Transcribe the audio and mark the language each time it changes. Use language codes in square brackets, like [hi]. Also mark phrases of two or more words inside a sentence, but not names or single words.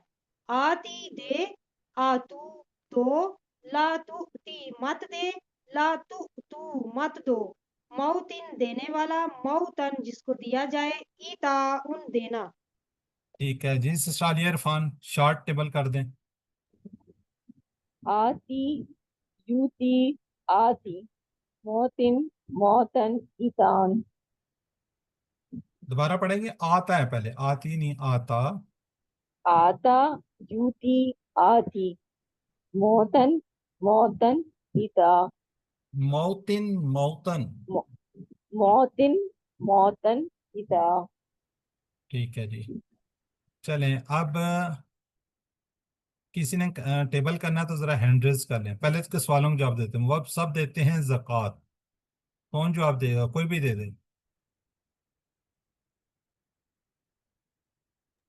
[ur] آتی دے، آتو دو، [ar] لا تؤتی [ur] مت دے، [ar] لا تؤتو [ur] مت دو. موتن دینے والا، موتن جس کو دیا جائے، ایتاؤن دینا. ٹھیک ہے جی. سسٹر عالیہ عرفان [en] short table [ur] کر دیں. [ar] آتی یوتی آتی موتن موتن ایتان. [ur] دوبارہ پڑھیں گے. آتا ہے پہلے، آتی نہیں آتا. [ar] آتا یوتی آتی موتن موتن ایتا. موتن موتن. موتن موتن ایتا. [ur] ٹھیک ہے جی. چلیں اب کسی نے ٹیبل کرنا ہے تو ذرا [en] hand raise [ur] کر لیں. پہلے اس کے سوالوں کے جواب دیتے ہیں. وہ سب دیتے ہیں زکوٰۃ. کون جواب دے گا؟ کوئی بھی دے دے.